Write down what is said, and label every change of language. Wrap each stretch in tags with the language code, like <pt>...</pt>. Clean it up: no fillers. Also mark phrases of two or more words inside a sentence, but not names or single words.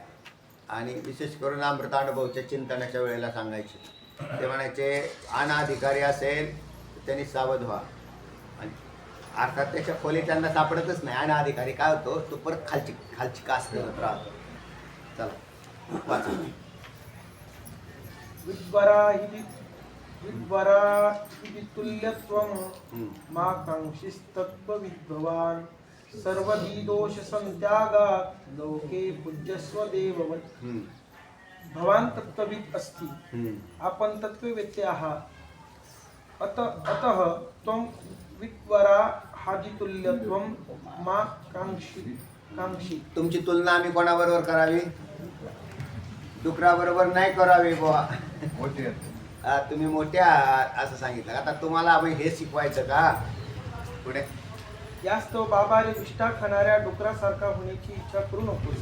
<mr>आणि विशेष करून अमृतानुभवच्या चिंतनाच्या वेळेला सांगायचे, ते म्हणायचे अनाधिकारी असेल तर त्यांनी सावध व्हा. आणि अर्थात त्याच्या खोली त्यांना सापडतच नाही. अनाधिकारी काय होतो, तो परत खालची कास करत राहतो. चला वाचा.</mr> <sa>विद्वरा इति तुल्यत्वं मा कांक्षिस्तत्त्वविद्भवान् सर्वधी दोष संत्यागात् लोके पूज्यस्व देववत्. भवान तत्त्वविद अस्ति,</sa> <mr>आपण तत्त्ववेत्ते आहात.</mr> <sa>अतः त्वं विद्वरा हादितुल्यत्वं मा कांक्षी.</sa> <mr>तुमची तुलना आम्ही कोणाबरोबर करावी? डुकराबरोबर नाही करावी बुवा. तुम्ही मोठे आहात असं सांगितलं. आता तुम्हाला हे शिकवायचं का पुढे? यास्तव बाबाने विष्ठा खाणाऱ्या डुकरासारखा होण्याची इच्छा करू नकोस.</mr>